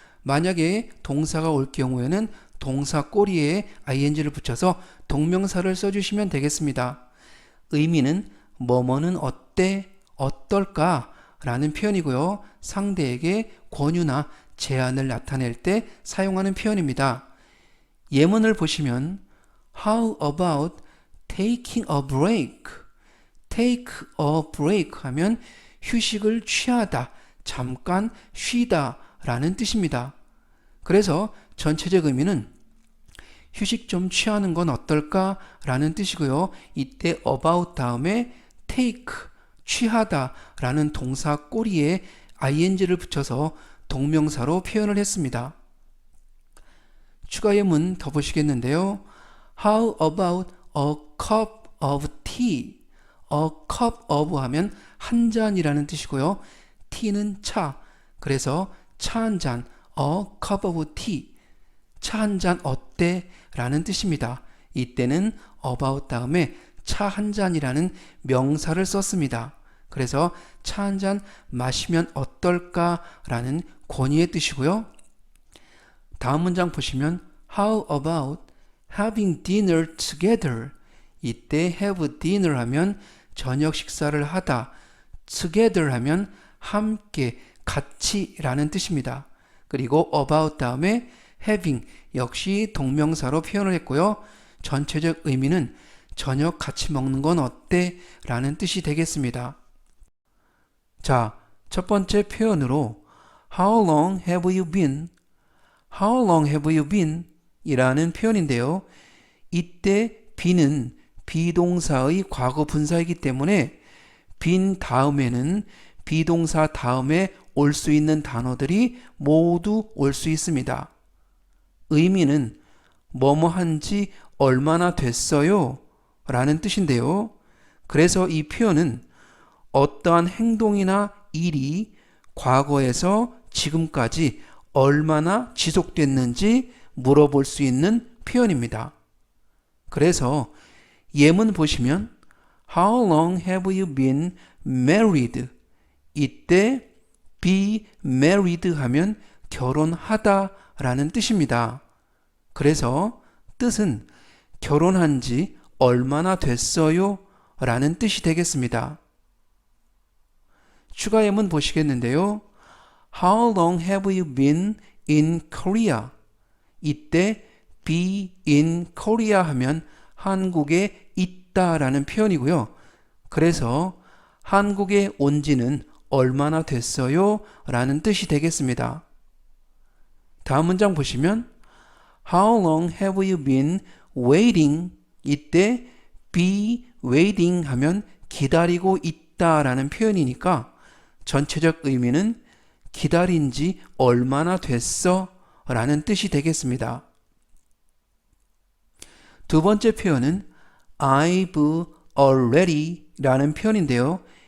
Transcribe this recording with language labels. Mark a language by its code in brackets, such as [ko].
[ko] 만약에 동사가 올 경우에는 동사 꼬리에 ing를 붙여서 동명사를 써주시면 되겠습니다. 의미는 뭐뭐는 어때, 어떨까 라는 표현이고요. 상대에게 권유나 제안을 나타낼 때 사용하는 표현입니다. 예문을 보시면 [en] How about taking a break? take a break [ko] 하면 휴식을 취하다, 잠깐 쉬다 라는 뜻입니다. 그래서 전체적 의미는 휴식 좀 취하는 건 어떨까 라는 뜻이고요. 이때 about 다음에 take, 취하다 라는 동사 꼬리에 ing를 붙여서 동명사로 표현을 했습니다. 추가 예문 더 보시겠는데요. [en] How about a cup of tea? A cup of [ko] 하면 한 잔이라는 뜻이고요. tea는 차, 그래서 차 한 잔, [en] a cup of tea. [ko] 차 한 잔 어때? 라는 뜻입니다. 이때는 about 다음에 차 한 잔이라는 명사를 썼습니다. 그래서 차 한 잔 마시면 어떨까? 라는 권유의 뜻이고요. 다음 문장 보시면 [en] How about having dinner together? [ko] 이때 [en] have dinner [ko] 하면 저녁 식사를 하다, together 하면 함께, 같이 라는 뜻입니다. 그리고 about 다음에 having 역시 동명사로 표현을 했고요. 전체적 의미는 저녁 같이 먹는 건 어때? 라는 뜻이 되겠습니다. 자, 첫 번째 표현으로 [en] How long have you been? How long have you been? [ko] 이라는 표현인데요. 이때 be는 비동사의 과거 분사이기 때문에 been 다음에는 비동사 다음에 올 수 있는 단어들이 모두 올 수 있습니다. 의미는 뭐뭐 한지 얼마나 됐어요? 라는 뜻인데요. 그래서 이 표현은 어떠한 행동이나 일이 과거에서 지금까지 얼마나 지속됐는지 물어볼 수 있는 표현입니다. 그래서 예문 보시면 [en] How long have you been married? [ko] 이때 [en] be married [ko] 하면 결혼하다 라는 뜻입니다. 그래서 뜻은 결혼한 지 얼마나 됐어요? 라는 뜻이 되겠습니다. 추가 예문 보시겠는데요. [en] How long have you been in Korea? [ko] 이때 [en] be in Korea [ko] 하면 한국에 있다라는 표현이고요. 그래서 한국에 온 지는 얼마나 됐어요? 라는 뜻이 되겠습니다. 다음 문장 보시면 [en] How long have you been waiting? [ko] 이때 [en] be waiting [ko] 하면 기다리고 있다라는 표현이니까 전체적 의미는 기다린 지 얼마나 됐어? 라는 뜻이 되겠습니다. 두 번째 표현은 [en] I've already [ko] 라는 표현인데요.